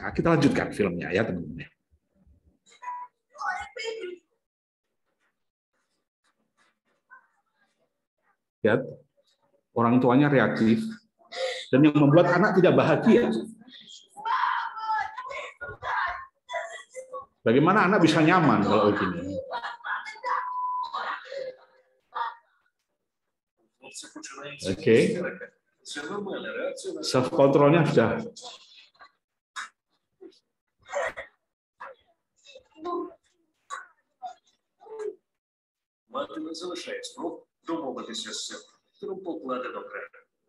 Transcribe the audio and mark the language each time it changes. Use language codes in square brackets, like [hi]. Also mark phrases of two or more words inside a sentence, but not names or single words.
[id] Kita lanjutkan filmnya ya teman-teman. Ya, orang tuanya reaktif dan yang membuat anak tidak bahagia. Bagaimana anak bisa nyaman kalau begini? Oke, [en] self controlnya [id] sudah. [uk] Мати не залишає спроб домовитися з сином покладе до краю.